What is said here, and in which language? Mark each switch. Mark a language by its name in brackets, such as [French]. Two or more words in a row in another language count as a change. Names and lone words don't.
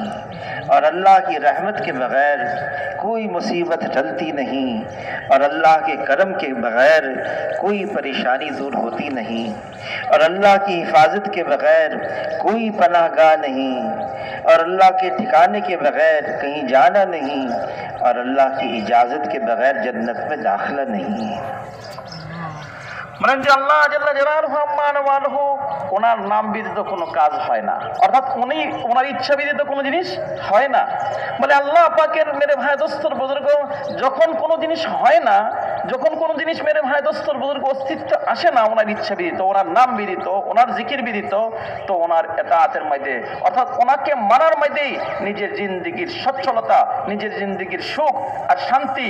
[Urdu] اور اللہ کی رحمت کے بغیر کوئی مصیبت ٹلتی نہیں، اور اللہ کے کرم کے بغیر کوئی پریشانی دور ہوتی نہیں، اور اللہ کی حفاظت کے بغیر کوئی پناہ گاہ نہیں، اور اللہ کے ٹھکانے کے بغیر کہیں جانا نہیں، اور اللہ کی اجازت کے بغیر جنت میں داخلہ نہیں۔ [Bangla] মানে যে [Arabic] الله جل جلاله عم نواله, [Bangla] ওনার নাম ব্যতীত কোনো কাজ হয় না, অর্থাৎ উনি ওনার ইচ্ছা ব্যতীত কোনো জিনিস হয় না। বলে আল্লাহ পাকের [Urdu] میرے بھائی دوست اور بزرگ [Bangla] যখন কোনো জিনিস হয় না, যখন কোনো জিনিস [Urdu] میرے بھائی دوست اور بزرگ [Bangla] অস্তিত্ব আসে না ওনার ইচ্ছা ব্যতীত, ওনার নাম ব্যতীত, ওনার জিকির ব্যতীত, তো ওনার এতাআতের মধ্যে অর্থাৎ ওনাকে মানার মধ্যেই নিজের জিন্দেগির সচ্ছলতা, নিজের জিন্দেগির সুখ আর শান্তি।